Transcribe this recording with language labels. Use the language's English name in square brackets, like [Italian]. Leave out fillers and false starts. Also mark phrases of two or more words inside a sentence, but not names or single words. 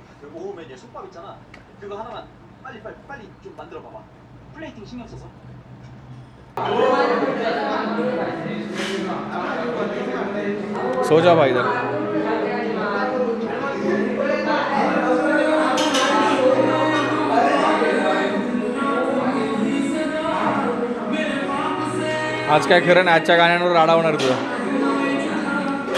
[Korean] 모으면 이제 솥밥 있잖아. 그거 하나만 빨리 좀 만들어 봐봐. 플레이팅 신경 써서. [Hindi] सो जा भाई इधर। [Marathi] आज काय खरं नाही, आजच्या गाण्यांवर राडा होणार तुझा।